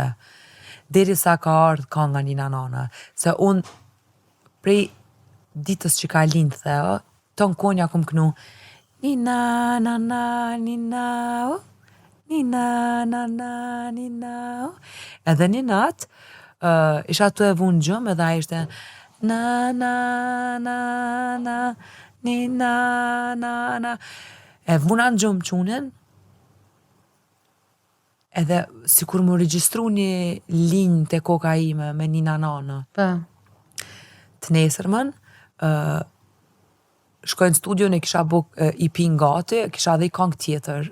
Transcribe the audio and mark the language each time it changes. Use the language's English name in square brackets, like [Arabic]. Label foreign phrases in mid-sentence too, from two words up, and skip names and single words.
[Albanian] Deri sa ka ardhur kënga Nina Nana. Se unë prej ditës që ka lind Theo, ton konja kom kënu Nina Nana Nina Nina Nana Nina. Edhe një natë, isha tu e vunë gjëm, edhe a ishte na na na na Nina Nana. E vuna në gjëm qunin, edhe si kur më regjistru një linjë të koka ime me Nina Nana. Të nesërmën, shkoj në studio, ne kisha buk EP gati, kisha dhe i këngë tjetër.